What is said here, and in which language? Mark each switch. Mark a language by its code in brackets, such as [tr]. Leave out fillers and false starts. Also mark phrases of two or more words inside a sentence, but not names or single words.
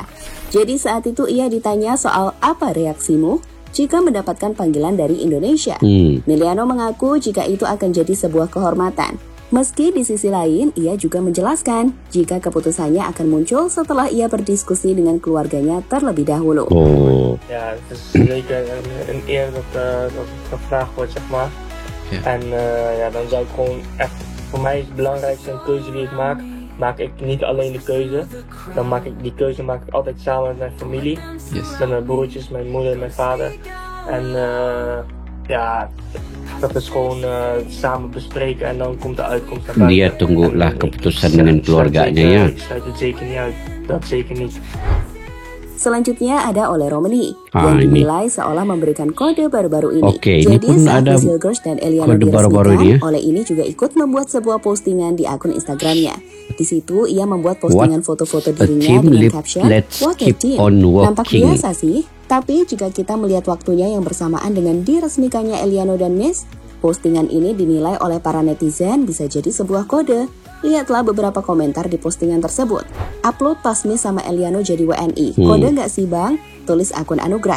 [id] Jadi saat itu ia ditanya soal apa reaksimu jika mendapatkan panggilan dari Indonesia. Miliano mengaku jika itu akan jadi sebuah kehormatan. Meski di sisi lain, ia juga menjelaskan jika keputusannya akan muncul setelah ia berdiskusi dengan keluarganya terlebih dahulu. [nl] Ja, het is zeker een eer dat het gevraagd wordt, zeg maar. Ja. En ja, dan zou ik gewoon echt, voor mij is het belangrijkste een keuze die ik maak ik niet alleen de keuze. Die keuze maak ik altijd samen met mijn familie. Yes. Met mijn broertjes, mijn moeder en mijn vader. En ja, dat is gewoon samen bespreken en dan komt de uitkomst naar buiten. [id] Dia tunggulah [nl] En ik [id] keputusan [nl] sluit- [id] dengan [nl] ik sluit [id] keluarganya [nl] zeker- [id] ya. [nl] Ik sluit het zeker niet uit, dat zeker niet. [id] Selanjutnya ada Ole Romeni Ah, yang ini. dinilai seolah memberikan kode baru-baru ini. Oke, ini Jadi pun saat ada Misil Gers dan Eliano kode baru-baru ini ya. Ole ini juga ikut membuat sebuah postingan di akun Instagramnya. Di situ ia membuat postingan foto-foto dirinya [en] team, [id] dengan caption [en] let's "What a keep team". on [id] Nampak [en] walking. [id] biasa sih, tapi jika kita melihat waktunya yang bersamaan dengan diresmikannya Eliano dan Miss, postingan ini dinilai oleh para netizen bisa jadi sebuah kode. Lihatlah beberapa komentar di postingan tersebut. Upload pas Miss sama Eliano jadi WNI. Kode nggak sih bang? Tulis akun Anugrah.